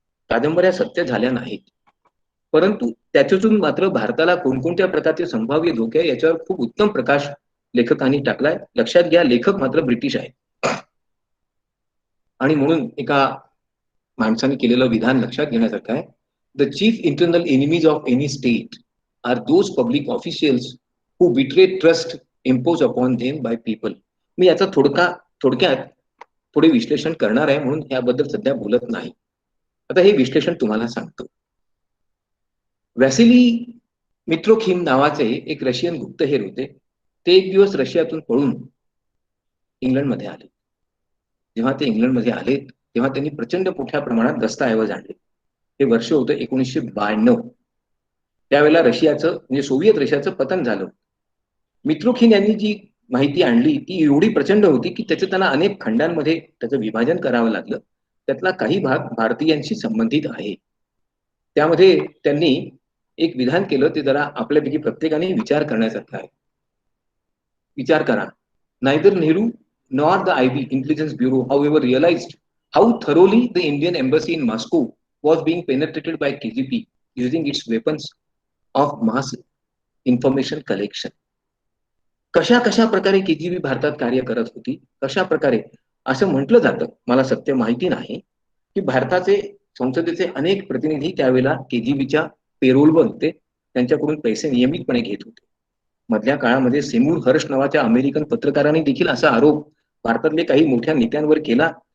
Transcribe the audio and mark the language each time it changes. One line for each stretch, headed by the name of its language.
Marathi: कादंबऱ्या सत्य झाल्या नाहीत, परंतु त्याच्यातून मात्र भारताला कोणकोणत्या प्रकारचे संभाव्य धोके आहे याच्यावर खूप उत्तम प्रकाश लेखकांनी टाकलाय. लक्षात घ्या, लेखक मात्र ब्रिटिश आहेत आणि म्हणून एका माणसाने केलेलं विधान लक्षात घेण्यासारखं आहे.
English: The chief internal enemies of any state are those public officials who betray trust impose upon them by people.
Marathi: मी याचा थोडक्यात पुढे विश्लेषण करणार आहे, म्हणून याबद्दल सध्या बोलत नाही. आता हे विश्लेषण तुम्हाला सांगतो. वॅसिली मित्रोखिम नावाचे एक रशियन गुप्तहेर होते. ते एक दिवस रशियातून पळून इंग्लंडमध्ये आले. जेव्हा ते इंग्लंडमध्ये आले तेव्हा त्यांनी प्रचंड मोठ्या प्रमाणात दस्तऐवज आणले. हे वर्ष होतं 1992. त्यावेळेला रशियाचं म्हणजे सोव्हिएत रशियाचं पतन झालं. मित्रोखिम यांनी जी माहिती आणली ती एवढी प्रचंड होती की त्याचं त्यांना अनेक खंडांमध्ये त्याचं विभाजन करावं लागलं. त्यातला काही भाग भारतीयांशी संबंधित आहे. त्यामध्ये त्यांनी एक विधान केलं, ते जरा आपल्यापैकी प्रत्येकाने विचार करण्यासारखं आहे. विचार करा.
English: Neither Nehru nor the IB intelligence bureau however realized how thoroughly the Indian embassy in Moscow was being penetrated by KGB using its weapons of mass information collection.
Marathi: कशा प्रकारे केजीबी भारतात कार्य करत होती, कशा प्रकारे असं म्हटलं जातं, मला सत्य माहिती नाही, की भारताचे संसदेचे अनेक प्रतिनिधी त्यावेळेला केजीबीच्या पेरोलवर होते. त्यांच्याकडून पैसे नियमितपणे घेत होते. मधल्या काळामध्ये सेमूर हर्ष नावाच्या अमेरिकन पत्रकारांनी देखील असा आरोप भारतातले काही मोठ्या नेत्यांवर केला.